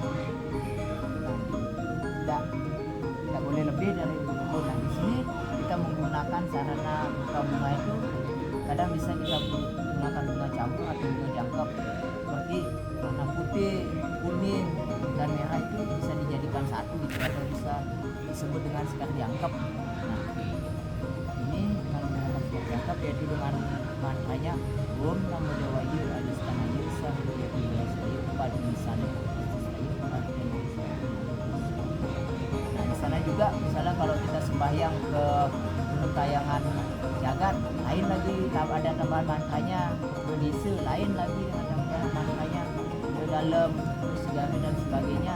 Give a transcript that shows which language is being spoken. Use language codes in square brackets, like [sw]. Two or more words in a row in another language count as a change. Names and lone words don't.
[id] Nah, tidak boleh lebih dari ubun-ubun. Nah di sini kita menggunakan sarana buka bunga itu, kadang bisa kita menggunakan bunga campur atau bunga jangkep seperti warna putih, kuning, dan merah itu bisa dijadikan satu gitu, atau bisa disebut dengan [jv] sekar jangkep. [id] Nah ini dengan menggunakan [jv] sekar jangkep, [id] yaitu dengan mantranya [sa] Om Namo Dewayu Adistanayu Sahidaya Sayu pada [id] misalnya. Nah di sana juga misalnya kalau kita sembahyang ke tayangan jagat, lain lagi ada tambahan mantranya, berdisi lain lagi dengan tambahan mantranya ke dalam segala dan sebagainya.